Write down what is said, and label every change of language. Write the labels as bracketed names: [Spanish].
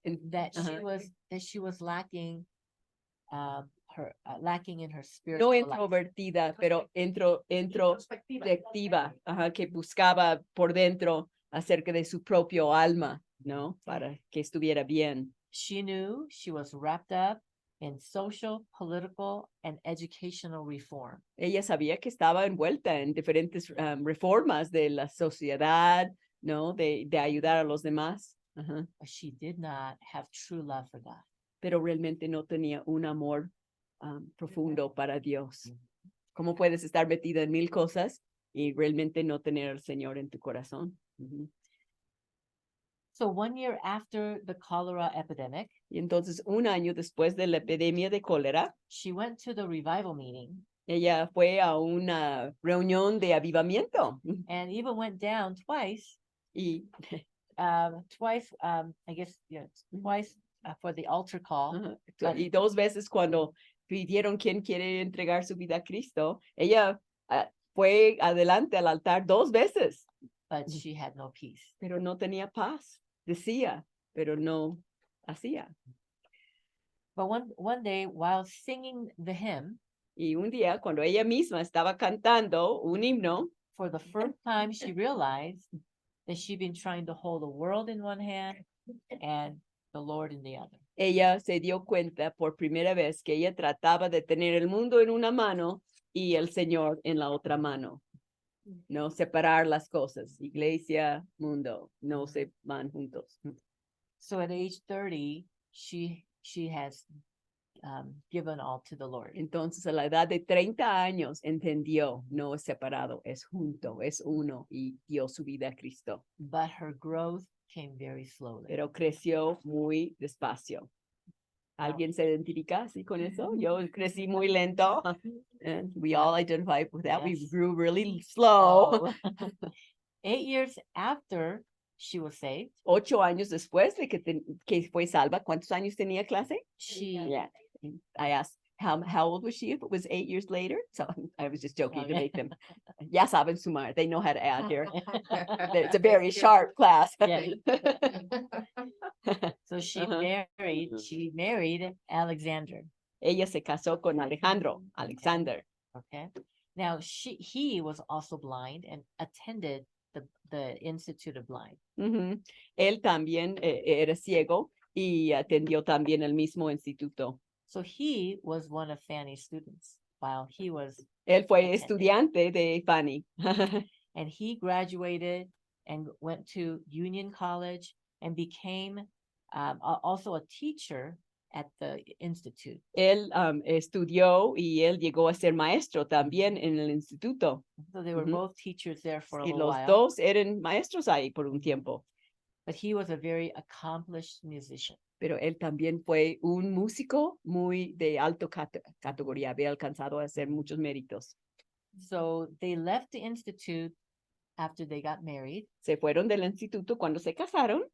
[English] that she was lacking lacking in her spiritual life. [Spanish] introvertida, pero introspectiva, que buscaba por dentro acerca de su propio alma, ¿no? Para que estuviera bien. [English] She knew she was wrapped up in social, political, and educational reform. [Spanish] Ella sabía que estaba envuelta en diferentes reformas de la sociedad, ¿no? De ayudar a los demás. [English] But she did not have true love for God. [Spanish] Pero realmente no tenía un amor profundo para Dios. ¿Cómo puedes estar metida en mil cosas y realmente no tener al Señor en tu corazón? [English] So 1 year after the cholera epidemic, [Spanish] Y entonces, un año después de la epidemia de cólera, [English] she went to the revival meeting [Spanish] ella fue a una reunión de avivamiento. [English] and even went down twice, [Spanish] Y, [English] I guess, twice for the altar call. [Spanish] y dos veces cuando pidieron quién quiere entregar su vida a Cristo, ella fue adelante al altar dos veces, [English] But she had no peace. [Spanish] pero no tenía paz. Decía, pero no hacía. [English] But one day, while singing the hymn, [Spanish] Y un día, cuando ella misma estaba cantando un himno, [English] for the first time, she realized that she'd been trying to hold the world in one hand and the Lord in the other. [Spanish] ella se dio cuenta por primera vez que ella trataba de tener el mundo en una mano y el Señor en la otra mano. No separar las cosas. Iglesia, mundo, no se van juntos. [English] So at age 30, she has given all to the Lord. [Spanish] Entonces, a la edad de 30 años, entendió, no es separado, es junto, es uno, y dio su vida a Cristo. [English] But her growth came very slowly. [Spanish] Pero creció muy despacio. ¿Alguien se identifica así con eso? Yo crecí muy lento. [English] And we all identify with that. We Yes. grew really slow. Oh. 8 years after she was saved, [Spanish] 8 años después de que fue salva, ¿cuántos años tenía clase? [English] she Yeah. I asked how old was she if it was 8 years later? So I was just joking to Okay. make them. [Spanish] Ya saben sumar. [English] They know how to add here. It's a very sharp class. Yeah. So she Uh-huh. married Alexander. [Spanish] Ella se casó con Alexander. [English] Okay. Now he was also blind and attended the Institute of Blind. Ujú. [Spanish] Él también era ciego y atendió también el mismo instituto. [English] So he was one of Fanny's students. while he was, [Spanish] Él fue [English] Attending. [Spanish] estudiante de Fanny. [English] and he graduated and went to Union College and became also a teacher at the institute. [Spanish] Él estudió y él llegó a ser maestro también en el instituto. [English] So they were Ujú. both teachers there for a [Spanish] Y [English] little [Spanish] los [English] while. [Spanish] dos eran maestros ahí por un tiempo. [English] But he was a very accomplished musician. [Spanish] Pero él también fue un músico muy de alto categoría, había alcanzado a hacer muchos méritos. [English] So they left the institute after they got married. [Spanish] Se fueron del instituto cuando se casaron.